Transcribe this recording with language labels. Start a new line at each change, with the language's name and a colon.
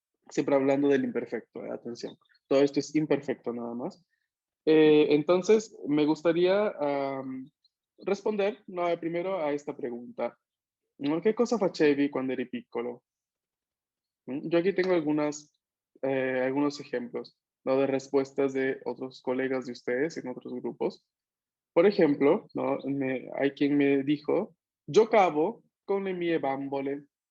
Spanish: Siempre hablando del imperfecto, atención. Todo esto es imperfecto nada más. Entonces, me gustaría responder, ¿no?, primero a esta pregunta. ¿No?
Italian: ¿Qué cosa facevi quando eri piccolo?
Spanish: Yo aquí tengo algunos ejemplos, ¿no?, de respuestas de otros colegas de ustedes en otros grupos. Por ejemplo, ¿no?, hay quien me dijo,
Italian: giocavo con le mie bambole.